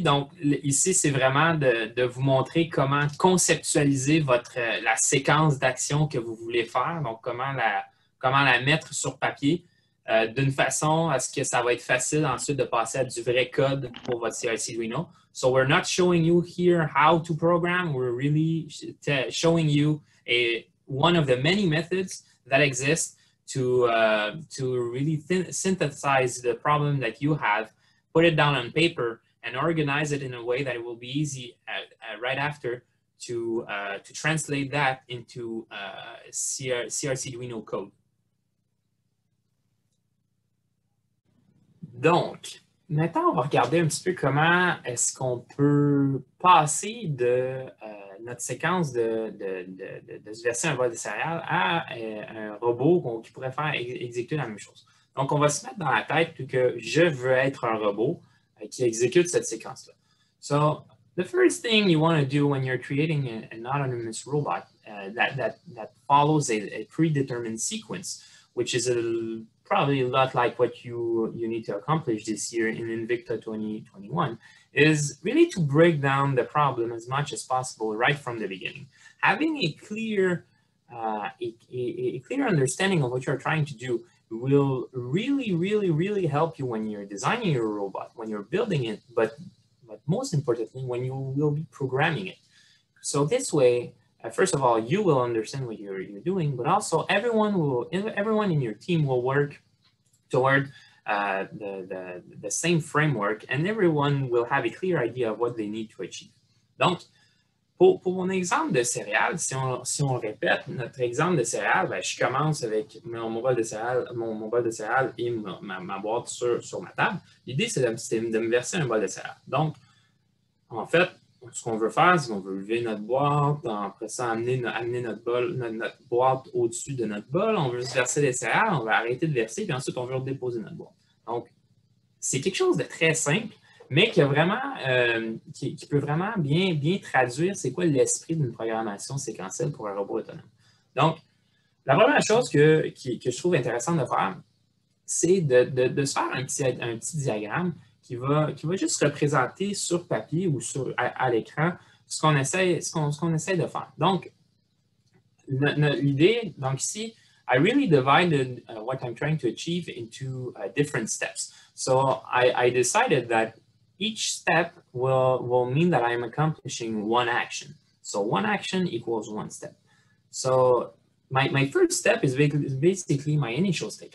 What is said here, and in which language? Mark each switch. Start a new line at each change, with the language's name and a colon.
French: Donc, ici, c'est vraiment de vous montrer comment conceptualiser la séquence d'actions que vous voulez faire. Donc, comment la mettre sur papier d'une façon à ce que ça va être facile ensuite de passer à du vrai code pour votre CI/CD Arduino.
English: So, we're not showing you here how to program. We're really showing you one of the many methods that exist to really synthesize the problem that you have, put it down on paper, and organize it in a way that it will be easy right after to translate that into CRC Arduino code.
French: Donc, maintenant, on va regarder un petit peu comment est-ce qu'on peut passer de notre séquence de se verser un bol de céréales à un robot qui pourrait faire exécuter la même chose. Donc, on va se mettre dans la tête que je veux être un robot qui exécute cette séquence-là.
English: So, the first thing you want to do when you're creating an autonomous robot that follows a predetermined sequence, which is probably a lot like what you need to accomplish this year in Invicta 2021, is really to break down the problem as much as possible right from the beginning. Having a clear understanding of what you're trying to do will really help you when you're designing your robot, when you're building it, but most importantly, when you will be programming it. So this way, first of all, you will understand what you're doing, but also everyone in your team will work toward the same framework, and everyone will have a clear idea of what they need to achieve.
French: Donc, pour mon exemple de céréales, si on répète notre exemple de céréales, ben, je commence avec mon bol de céréales et ma boîte sur ma table. L'idée, c'est de me verser un bol de céréales. Donc, en fait, ce qu'on veut faire, c'est qu'on veut lever notre boîte, après ça, amener notre boîte au-dessus de notre bol. On veut juste verser les céréales, on va arrêter de verser, puis ensuite, on veut redéposer notre boîte. Donc, c'est quelque chose de très simple, mais qui peut vraiment bien traduire c'est quoi l'esprit d'une programmation séquentielle pour un robot autonome. Donc, la première chose que je trouve intéressante de faire, c'est de se faire un petit diagramme qui va juste représenter sur papier ou à l'écran ce qu'on essaie de faire. Donc, l'idée, donc ici,
English: I really divided what I'm trying to achieve into different steps. So I decided that each step will mean that I'm accomplishing one action. So one action equals one step. So my first step is basically my initial state.